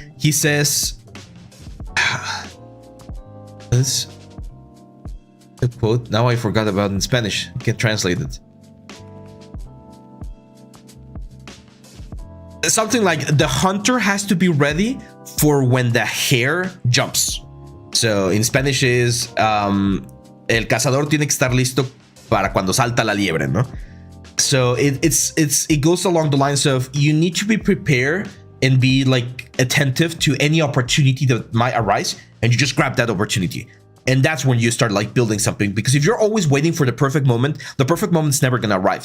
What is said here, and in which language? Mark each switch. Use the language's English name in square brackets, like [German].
[English] He says, "This the quote. Now I forgot about it in Spanish. I can't translate it. Something like the hunter has to be ready for when the hare jumps." So in Spanish is [Spanish] el cazador tiene que estar listo para cuando salta la liebre, ¿no? [English] So it goes along the lines of you need to be prepared and be like attentive to any opportunity that might arise, and you just grab that opportunity. And that's when you start like building something, because if you're always waiting for the perfect moment's never gonna arrive.